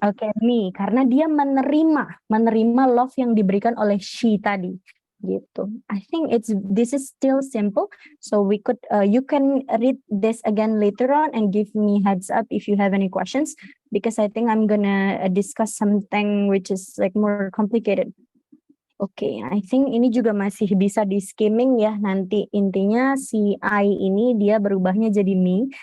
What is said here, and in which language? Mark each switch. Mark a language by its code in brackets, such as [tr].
[id] Oke, me, karena dia menerima love yang diberikan oleh she tadi, gitu. [en] I think this is still simple, so you can read this again later on and give me heads up if you have any questions, because I think I'm gonna discuss something which is like more complicated. [id] Oke, [en] I think [id] ini juga masih bisa di skimming ya. Nanti intinya si I ini dia berubahnya jadi me.